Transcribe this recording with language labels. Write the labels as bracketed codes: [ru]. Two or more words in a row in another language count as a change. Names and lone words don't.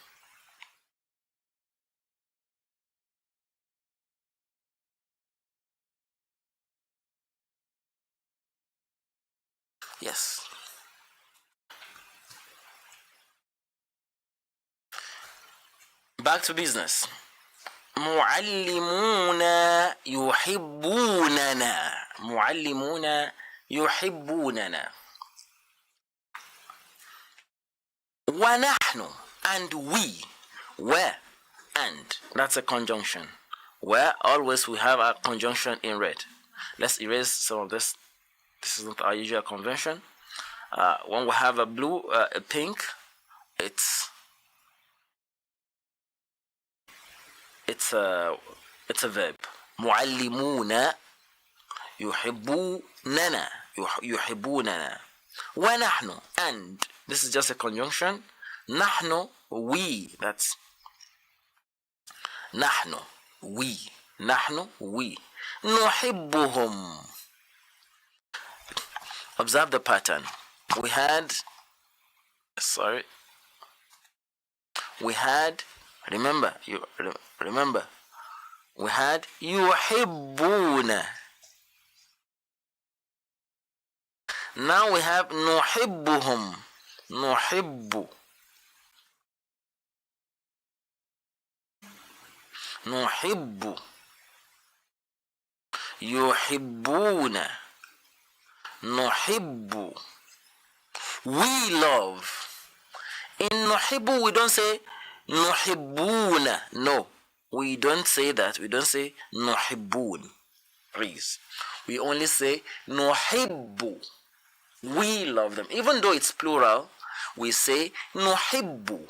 [en] Yes. Back to business. [ar] معلمون يحبوننا. معلمون يحبوننا. ونحن, [en] and we. Where? And. That's a conjunction. Where always we have a conjunction in red. Let's erase some of this. This is not our usual convention. When we have a blue, a pink, it's a verb. [ar] معلمون يحبوننا يحبوننا. ونحن, [en] and this is just a conjunction. نحن, we. That's نحن, we. [ar] نحن, we. نحبهم. [en] Observe the pattern. We had, remember, we had يحبون. Now we have نحبهم. نحب. [ar] نحب. يحبون. نحب. [en] We love. In نحب we don't say نحبون. No, we don't say that. We don't say نحبون. Please, we only say نحب. We love them. Even though it's plural, we say نحب.